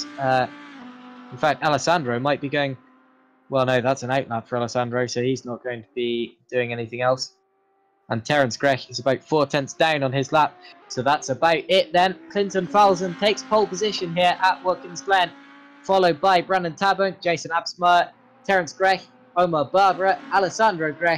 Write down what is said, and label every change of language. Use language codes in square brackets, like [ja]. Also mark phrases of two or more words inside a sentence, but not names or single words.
[en] In fact, Alessandro might be going... Well, no, that's an out lap for Alessandro, so he's not going to be doing anything else. And Terence Grech is about 4 tenths down on his lap. So that's about it then. Clinton Falzen takes pole position here at Watkins Glen, followed by Brandon Tabone, Jason Absmeyer, Terence Grech, Omar Barbara, Alessandro Grech,